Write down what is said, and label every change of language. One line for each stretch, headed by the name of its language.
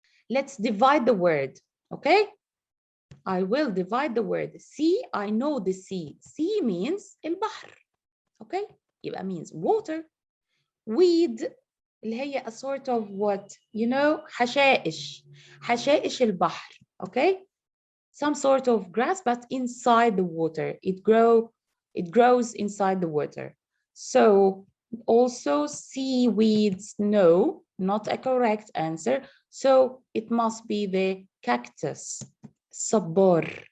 English: Let's divide the word, okay? I will divide the word. Sea, I know the sea. Sea means البحر, okay? يبقى means water. Weed,
Arabic: اللي هي
English: a sort of what? You know, حشائش.
Arabic: حشائش البحر, okay?
English: Some sort of grass, but inside the water. It grows inside the water. So also seaweeds, no, not a correct answer. So it must be the cactus, sabor.